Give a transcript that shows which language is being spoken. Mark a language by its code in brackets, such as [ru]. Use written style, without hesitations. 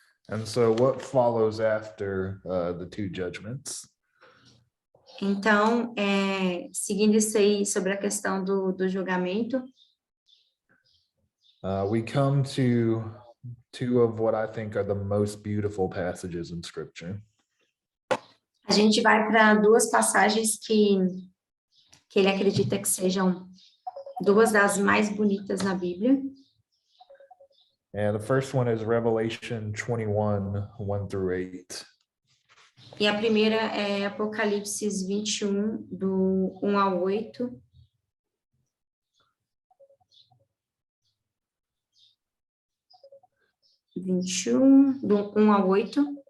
[en] And so what follows after the two judgments? [pt] Então, seguindo isso aí sobre a questão do julgamento, [en] we come to two of what I think are the most beautiful passages in Scripture. [pt] a gente vai para duas passagens que ele acredita que sejam duas das mais bonitas na Bíblia. [en] And the first one is Revelation 21, 1 through 8. [pt] E a primeira é Apocalipse 21, do 1 ao 8. 21, do 1 ao 8.